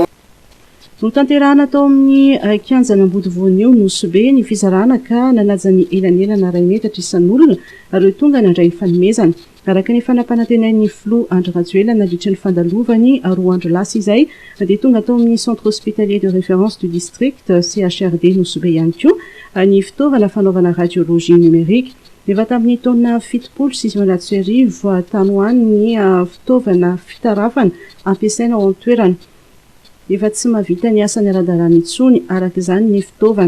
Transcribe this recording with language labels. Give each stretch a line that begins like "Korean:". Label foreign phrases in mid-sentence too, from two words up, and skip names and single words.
Malagasy: no tanterahana tao amin'ny kianjana ambody voanio Nosy be ny fizarana ka nanaja ny elanelana 2 metatra isan'olona ireo tonga nandray ny fanomezana. Araka ny fanampanantenain'ny filoha Andry Rajoelina nandritry ny fandalovany 2 andro lasa izay dia tonga tao amin'ny centre hospitalier de référence du district CHRD Nosy be ihany koa ny fitaovana fanaovana
French: radiologie numérique.
Malagasy: Efa tamin'ny taona 7,900 tany ho any ny fitaovana fitarafana ampiasaina ao an-toerana. Efa tsy mahavita ny asany ara-dalàna intsony arak'izany ny fitaovana.